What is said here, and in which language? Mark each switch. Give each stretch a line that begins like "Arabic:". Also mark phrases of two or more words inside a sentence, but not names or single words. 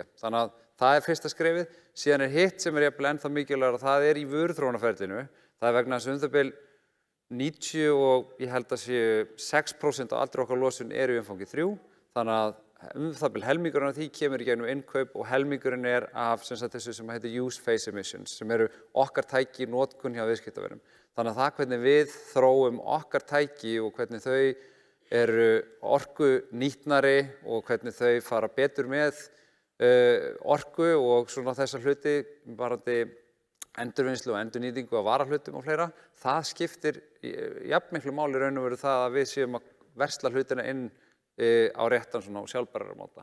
Icelandic: Þannig að það fyrsta skrefið. Síðan hitt sem jafnvel ennþá mikilvægara, það í vöruþróunarferlinu. Það vegna þess að bil 90 og ég held að séu 6% af allri okkar losun eru í umfangi 3. Þannig að bil helmingurinn af því kemur í gegnum innkaup og helmingurinn af þessu sem heitir
English: use phase emissions,
Icelandic: sem eru okkar tæki í notkun hjá viðskiptavinum. Þannig að það hvernig við þróum okkar tæki og hvernig þau eru orkunýtnari og hvernig þau fara betur með orku og svona þessa hluti varðandi endurvinnslu og endurnýtingu af varahlutum og fleira, það skiptir jafnmiklu máli raun og veru það að við séum að versla hlutina inn á réttan svona og sjálfbærara máta.